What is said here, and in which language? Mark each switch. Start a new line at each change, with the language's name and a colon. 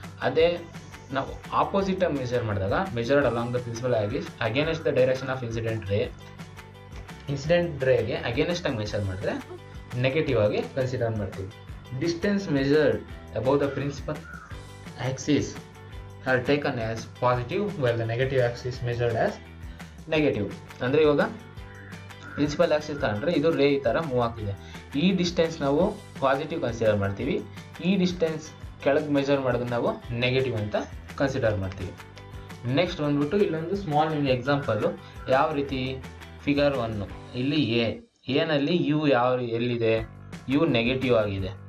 Kannada: ಅದೇ ನಾವು ಆಪೋಸಿಟ್ ಆಗಿ ಮೆಜರ್ ಮಾಡಿದಾಗ
English: measured along the principal axis against the direction of incident
Kannada: ರೇಗೆ against ಆಗಿ ಮೆಜರ್ ಮಾಡಿದ್ರೆ ನೆಗೆಟಿವ್ ಆಗಿ ಕನ್ಸಿಡರ್ ಮಾಡ್ತೀವಿ.
English: Distance measured above the principal axis are taken as positive while the negative axis measured as negative.
Kannada: ಅಂದರೆ ಇವಾಗ principal Axis ತಗೊಂಡ್ರೆ ಇದು ರೇ ಈ ಥರ ಮೂವ್ ಆಗ್ತಿದೆ. ಈ ಡಿಸ್ಟೆನ್ಸ್ ನಾವು ಪಾಸಿಟಿವ್ ಕನ್ಸಿಡರ್ ಮಾಡ್ತೀವಿ, ಈ ಡಿಸ್ಟೆನ್ಸ್ ಕೆಳಗೆ ಮೆಜರ್ ಮಾಡೋದನ್ನ ನಾವು ನೆಗೆಟಿವ್ ಅಂತ ಕನ್ಸಿಡರ್ ಮಾಡ್ತೀವಿ. ನೆಕ್ಸ್ಟ್ ಬಂದ್ಬಿಟ್ಟು ಇಲ್ಲೊಂದು ಸ್ಮಾಲ್ ಎಕ್ಸಾಂಪಲ್ಲು ಯಾವ ರೀತಿ ಫಿಗರ್ 1 ಇಲ್ಲಿ ಎನಲ್ಲಿ ಯು ಎಲ್ಲಿದೆ, ಯು ನೆಗೆಟಿವ್ ಆಗಿದೆ.